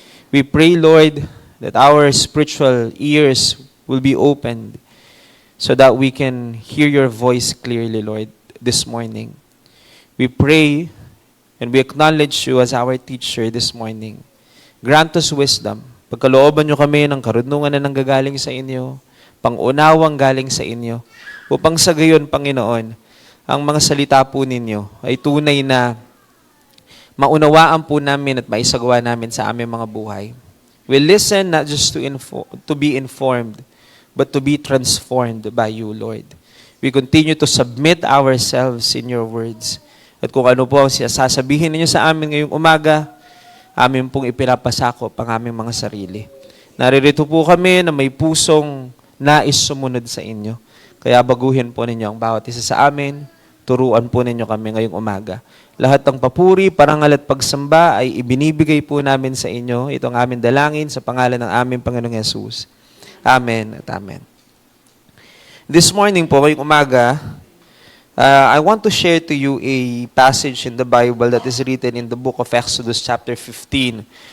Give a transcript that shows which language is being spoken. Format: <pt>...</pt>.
<en>We pray, Lord, that our spiritual ears will be opened so that we can hear your voice clearly, Lord, this morning. We pray and we acknowledge you as our teacher this morning. Grant us wisdom.</en> <tl>Pagkalooban nyo kami ng karunungan na nanggagaling sa inyo, pangunawang galing sa inyo, upang sa gayon, Panginoon, ang mga salita po ninyo ay tunay na maunawaan po namin at maisagawa namin sa aming mga buhay.</tl> <en>We listen not just to be informed, but to be transformed by you, Lord. We continue to submit ourselves in your words.</en> <tl>At kung ano po ang sasabihin ninyo sa amin ngayong umaga, amin pong ipinapasakop ang aming mga sarili. Naririto po kami na may pusong nais sumunod sa inyo. Kaya baguhin po ninyo ang bawat isa sa amin, turuan po ninyo kami ngayong umaga. Lahat ng papuri, parangal at pagsamba ay ibinibigay po namin sa inyo. Ito ang aming dalangin sa pangalan ng aming Panginoong Yesus. Amen at amen.</tl> <en>This morning</en> <tl>po, ngayong umaga,</tl> <en>I want to share to you a passage in the Bible that is written in the book of Exodus chapter 15.</en>